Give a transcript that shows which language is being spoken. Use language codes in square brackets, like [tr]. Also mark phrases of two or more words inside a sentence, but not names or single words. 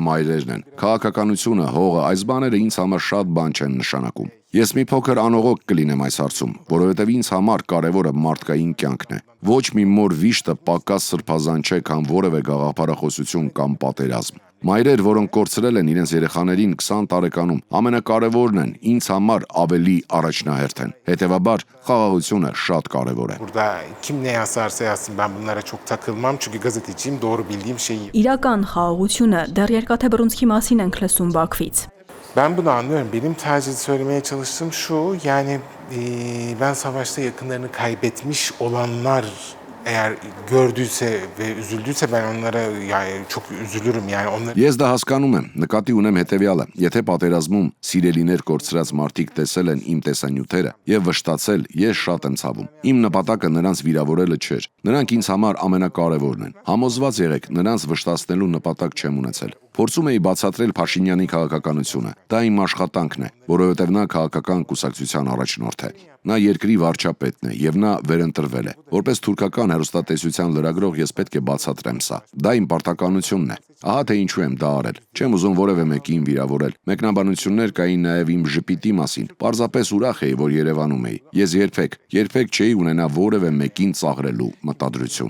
[hy] մայրերն են։ Քաղաքականությունը, հողը, այս բաները ինձ համար շատ բան չեն նշանակում։ Ես մի փոքր անողոք կլինեմ այս հարցում, որովհետև ինձ համար կարևորը մարդկային կյանքն է։ Ոչ մի մոր վիշտը պակաս սրբազան չէ, քան որևէ գաղափարախոսություն կամ պատերազմ։ Մայրեր, որոնք կորցրել են իրենց երեխաներին 20 տարեկանում, ամենակարևորն են, ինձ համար ավելի առաջնահերթ են։ Հետևաբար, խաղաղությունը շատ կարևոր է։ [tr] Burada kim ne yazarsa yazsın, ben bunlara çok takılmam çünkü gazeteciyim, doğru bildiğim şeyi. [hy] Իրական խաղաղությունը դեռ Երկաթե Բռունցքի մասին ենք լսում Բաքվից։ [tr] Ben bunu anlıyorum. Benim tercih söylemeye çalıştığım şu, yani ben savaşta yakınlarını kaybetmiş olanlar eğer gördüyse ve üzüldüyse ben onlara yani çok üzülürüm yani onlar. [hy] Ես դա հասկանում եմ, նկատի ունեմ հետևյալը. Եթե պատերազմում սիրելիներ կորցրած մարդիկ տեսել են իմ տեսանյութերը եւ վշտացել, ես շատ եմ ցավում։ Իմ նպատակը նրանց վիրավորելը չէր։ Նրանք ինձ համար ամենակարևորն են։ Համոզված եղեք, նրանց վշտացնելու նպատակ չեմ ունեցել։ Փորձում էի բացատրել Փաշինյանի քաղաքականությունը։ Դա իմ աշխատանքն է, որովհետև նա քաղաքական կուսակցության առաջնորդ է։ Նա երկրի վարչապետն է եւ նա վերընտրվել է։ Որպես թուրքական հեռուստատեսության լրագրող ես պետք է բացատրեմ սա։ Դա իմ պարտականությունն է։ Ահա թե ինչու եմ դա արել։ Չեմ ուզում որևէ մեկին վիրավորել։ Մեկնաբանություններ կային նաեւ իմ ժպիտի մասին։ Պարզապես ուրախ էի, որ Երևանում էի։ Ես երբեք չէի ունենա որևէ մեկին ծաղրելու մտադրություն։